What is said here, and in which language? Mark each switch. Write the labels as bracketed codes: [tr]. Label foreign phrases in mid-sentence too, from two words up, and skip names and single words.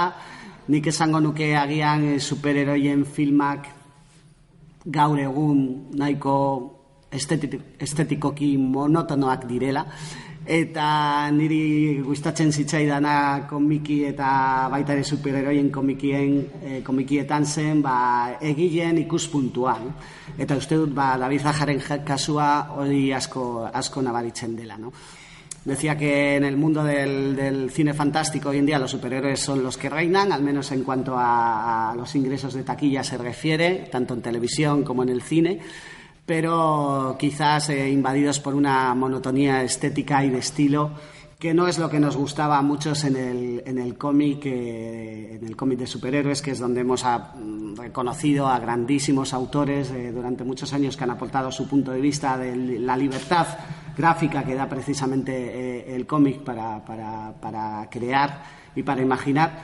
[eu] Nik esango nuke agian superheroien filmak gaur egun nahiko estetikoki monotonoak direla, eta niri gustatzen zitzaidana komiki eta baita ere superheroien komikietan zen egileen ikuspuntua. Eta uste dut David Ajaren kasua hori asko nabaritzen dela, no? [es] Decía que en el mundo del cine fantástico hoy en día los superhéroes son los que reinan, al menos en cuanto a los ingresos de taquilla se refiere, tanto en televisión como en el cine, pero quizás invadidos por una monotonía estética y de estilo que no es lo que nos gustaba a muchos en el cómic de superhéroes, que es donde hemos reconocido a grandísimos autores durante muchos años que han aportado su punto de vista de la libertad gráfica que da precisamente el cómic para crear y para imaginar.